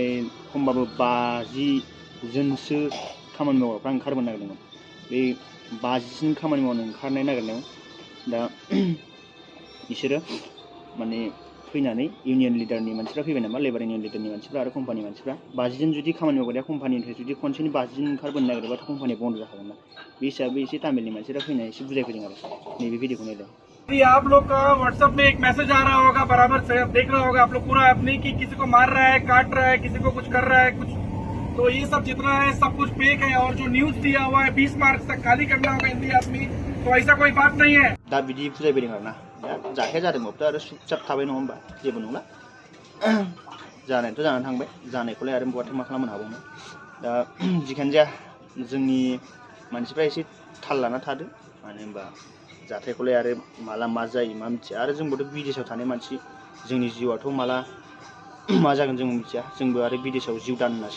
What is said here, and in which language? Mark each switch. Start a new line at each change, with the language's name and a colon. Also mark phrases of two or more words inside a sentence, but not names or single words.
Bodo: खमबाबो 50 जनसो खामानि मावग्राफ्रा ओंखारबोनो नागिरदोंमोन बे 50 जन खामानि मावनो ओंखारनाय नागिरनायाव दा बिसोरो माने फैनानै
English: union leaderनि
Bodo: मानसिफ्रा फैबाय नामा
English: labour union leaderनि
Bodo: मानसिफ्रा आरो कम्पानि मानसिफ्रा 50 जन जुदि खामानि मावग्राया कम्पानिनिफ्राय जुदि खनसेनि 50 जन ओंखारबोनो नागिरोबाथ' कम्पानिया बन्द जाखागोन ना बे हिसाबै एसे तामिलनि मानसिफ्रा फैनानै एसे बुजायफैदों आरो नैबे भिडिअखौ नायलाय
Hindi: आप लोग का व्हाट्सएप में एक मैसेज आ रहा होगा बराबर से देख रहा होगा आप लोग पूरा अपनी कि किसी को मार रहा है काट रहा है किसी को कुछ कर रहा है कुछ तो ये सब जितना है सब कुछ फेक है और जो न्यूज दिया हुआ है 20 मार्च तक खाली करना होगा इंडिया आदमी तो ऐसा कोई बात नहीं है
Bodo: दा बिदि बुजायफैदों आरोना दा जाथाया जादोंबाबोथ' आरो चुपचाप थाबाय नङा होमबा जेबो नंला जानायाथ' जानानै थांबाय जानायखौलाय आरो बहाथो मा खालामनो हाबावनो दा जिखियानो जाया जोंनि मानसिफ्रा एसे थाल लाना थादो मानो होनबा जाथायखौलाय आरो माला मा जायो मा मिथिया आरो जोंबोथ' बिदेशाव थानाय मानसि जोंनि जिउआथ' माला मा जागोन जों मिथिया जोंबो आरो बिदेशाव जिउ दान होननासो